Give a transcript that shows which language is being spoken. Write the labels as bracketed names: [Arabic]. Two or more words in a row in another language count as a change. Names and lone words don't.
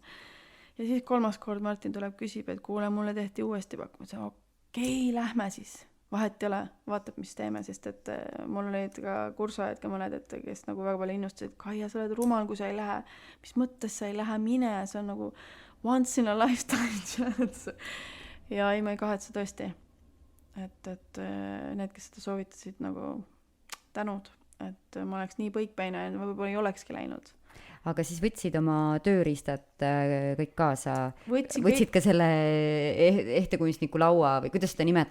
[Estonian] Ja siis 3. kord Martin tuleb küsib, et kuule, mulle tehti uuesti pakkumine. Okei, lähme siis. vahet ei ole, vaatab, mis teeme, sest et mul olid ka kursuajad ka mõned, et kes nagu väga palju innustasid, Kaia, sa oled rumal, kui sa ei lähe, mis mõttes sa ei lähe, mine, see on nagu [English] once in a lifetime chance. [Estonian] Ja ei, ma ei kahetse tõesti, et need, kes seda soovitasid, nagu tänud, et ma oleks nii põikpäine ja võib-olla ei olekski läinud. Aga siis võtsid oma tööriistad kõik kaasa? Võtsid kõik... ka selle ehtekunstniku laua või kuidas seda nimetatakse?